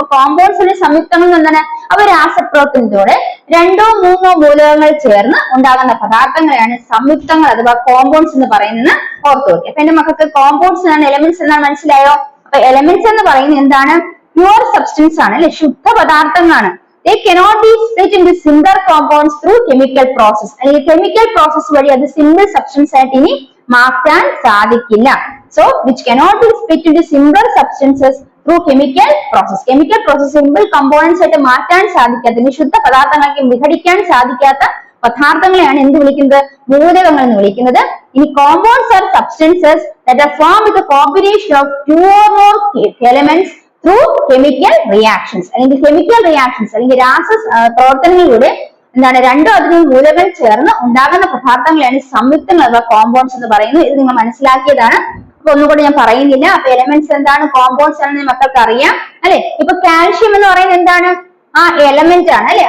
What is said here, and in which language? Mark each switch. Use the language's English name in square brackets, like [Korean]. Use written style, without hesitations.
[Malayalam] അപ്പൊ കോമ്പൗണ്ട്സിന്റെ സംയുക്തങ്ങൾ എന്താണ്? അവ രാസപ്രവർത്തനത്തോടെ രണ്ടോ മൂന്നോ മൂലകങ്ങൾ ചേർന്ന് ഉണ്ടാകുന്ന പദാർത്ഥങ്ങളെയാണ് സംയുക്തങ്ങൾ അഥവാ കോമ്പൗണ്ട്സ് എന്ന് പറയുന്നത് ഓർത്തു വെക്കുക. അപ്പൊ എന്റെ മക്കൾക്ക് കോമ്പൗണ്ട്സ് എന്നാണ് എലമെന്റ്സ് എന്നാണ് മനസ്സിലായോ? അപ്പൊ എലമെന്റ്സ് എന്ന് പറയുന്നത് എന്താണ്? പ്യുവർ സബ്സ്റ്റൻസ് ആണ് അല്ലെ, ശുദ്ധ പദാർത്ഥങ്ങളാണ്. [English] They cannot be split into simpler compounds through chemical process. [Malayalam] അല്ലെങ്കിൽ കെമിക്കൽ പ്രോസസ് വഴി അത് സിമ്പിൾ സബ്സ്റ്റൻസ് ആയിട്ട് ഇനി മാറ്റാൻ സാധിക്കില്ല. [English] So which cannot be split into simpler substances through chemical process. [Malayalam] Chemical process simple components ആയിട്ട് മാറ്റാൻ സാധിക്കാത്ത, ഇനി ശുദ്ധ പദാർത്ഥങ്ങൾക്ക് വിഘടിക്കാൻ സാധിക്കാത്ത പദാർത്ഥങ്ങളെയാണ് എന്ത് വിളിക്കുന്നത്? മൂലകങ്ങൾ എന്ന് വിളിക്കുന്നത്. [English] ഇനി compounds are substances that are formed with a combination of two or more elements through chemical reactions. [Malayalam] അല്ലെങ്കിൽ കെമിക്കൽ റിയാക്ഷൻസ് അല്ലെങ്കിൽ പ്രവർത്തനങ്ങളിലൂടെ എന്താണ് രണ്ടോ അധികം മൂലകങ്ങൾ ചേർന്ന് ഉണ്ടാകുന്ന പദാർത്ഥങ്ങളെയാണ് സംയുക്തങ്ങൾ അഥവാ കോമ്പൗണ്ട്സ് എന്ന് പറയുന്നത്. ഇത് നിങ്ങൾ മനസ്സിലാക്കിയതാണ്. അപ്പൊ ഒന്നുകൂടി ഞാൻ പറയുന്നില്ല. അപ്പൊ എലമെന്റ്സ് എന്താണ്, കോമ്പൗണ്ട്സ് ആണെന്ന് മക്കൾക്ക് അറിയാം അല്ലെ. ഇപ്പൊ കാൽഷ്യം എന്ന് പറയുന്നത് എന്താണ്? എലമെന്റ് ആണ് അല്ലെ.